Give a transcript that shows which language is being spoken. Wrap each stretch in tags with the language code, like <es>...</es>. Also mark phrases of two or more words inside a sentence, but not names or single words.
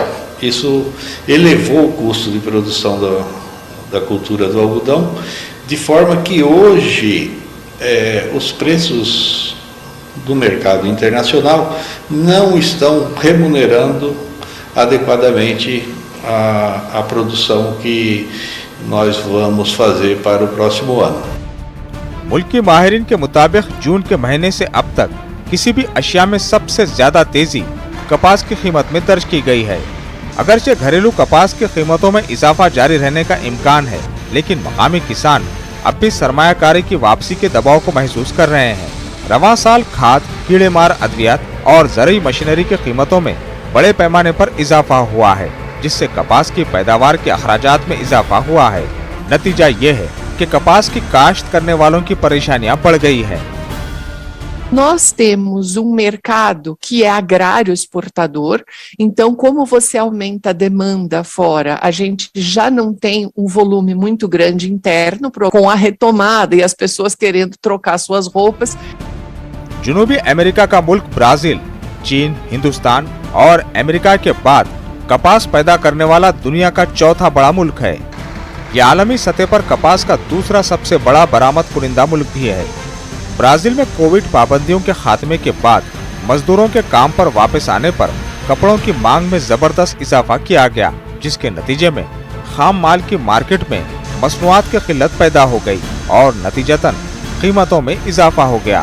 <pt>Isso elevou o custo de produção da cultura do algodão, de forma que hoje os preços do mercado internacional não estão remunerando adequadamente a produção que nós vamos fazer para o próximo ano.</pt> <ur>ملک کی ماہرین کے مطابق جون کے مہینے سے اب تک کسی بھی اشیا میں سب سے زیادہ تیزی کپاس کی قیمت میں درج کی گئی ہے. اگرچہ گھریلو کپاس کی قیمتوں میں اضافہ جاری رہنے کا امکان ہے، لیکن مقامی کسان اب بھی سرمایہ کاری کی واپسی کے دباؤ کو محسوس کر رہے ہیں. رواں سال کھاد، کیڑے مار ادویات اور ضروری مشینری کی قیمتوں میں بڑے پیمانے پر اضافہ ہوا ہے، جس سے کپاس کی پیداوار کے اخراجات میں اضافہ ہوا ہے. نتیجہ یہ ہے کہ کپاس کی کاشت کرنے والوں کی پریشانیاں بڑھ گئی ہے.</ur> <pt>Nós temos mercado que é agrário exportador, então como você aumenta a demanda fora, a gente já não tem volume muito grande interno com a retomada e as pessoas querendo trocar suas roupas.</pt> <ur>جنوبی امریکہ کا ملک برازیل، چین، ہندوستان اور امریکہ کے بعد کپاس پیدا کرنے والا دنیا کا چوتھا بڑا ملک ہے. یہ عالمی سطح پر کپاس کا دوسرا سب سے بڑا برآمد کنندہ ملک بھی ہے. برازیل میں کووڈ پابندیوں کے خاتمے کے بعد مزدوروں کے کام پر واپس آنے پر کپڑوں کی مانگ میں زبردست اضافہ کیا گیا، جس کے نتیجے میں خام مال کی مارکیٹ میں مصنوعات کی قلت پیدا ہو گئی اور نتیجتاً قیمتوں میں اضافہ ہو گیا.</ur>